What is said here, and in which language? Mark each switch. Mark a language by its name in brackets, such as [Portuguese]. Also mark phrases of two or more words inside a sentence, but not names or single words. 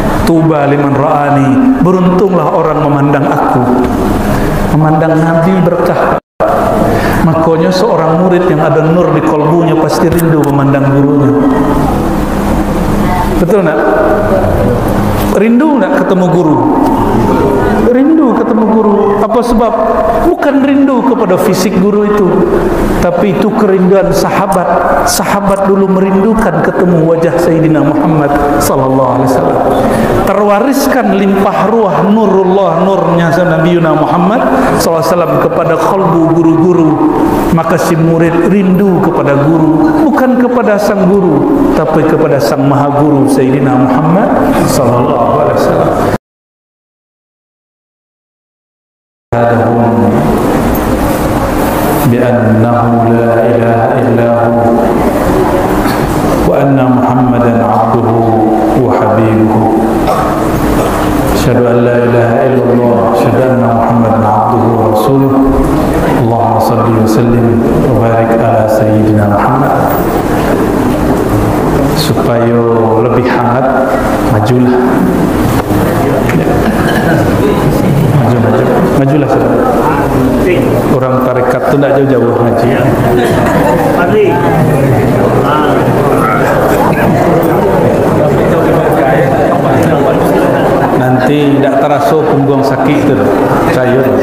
[Arabic] طوبى لمن رآني, [Indonesian] beruntunglah orang memandang aku. Memandang Nabi berkah. Makanya seorang murid yang ada nur di kolbunya pasti rindu memandang gurunya. Betul nak? Rindu nak ketemu guru? Rindu ketemu guru. Apa sebab? Bukan rindu kepada fisik guru itu, tapi itu kerinduan sahabat. Sahabat dulu merindukan ketemu wajah Sayyidina Muhammad [Arabic] صلى الله عليه وسلم. [Indonesian] Terwariskan limpah ruah nurullah, nurnya Nabi Muhammad [Arabic] صلى الله عليه وسلم [Indonesian] kepada kalbu guru-guru. Maka si murid rindu kepada guru, bukan kepada sang guru, tapi kepada sang maha guru Sayyidina Muhammad [Arabic] صلى الله عليه وسلم. بأنه لا إله إلا هو وأن محمدا عبده وحبيبه أشهد أن لا إله إلا الله أشهد أن محمدا عبده ورسوله اللهم صل وسلم وبارك على سيدنا محمد. [Indonesian] Supaya lebih hangat, majulah. Majulah saudara. Orang tarekat itu tidak jauh-jauh ngaji. Nanti tidak terasa punggung sakit itu, sayur.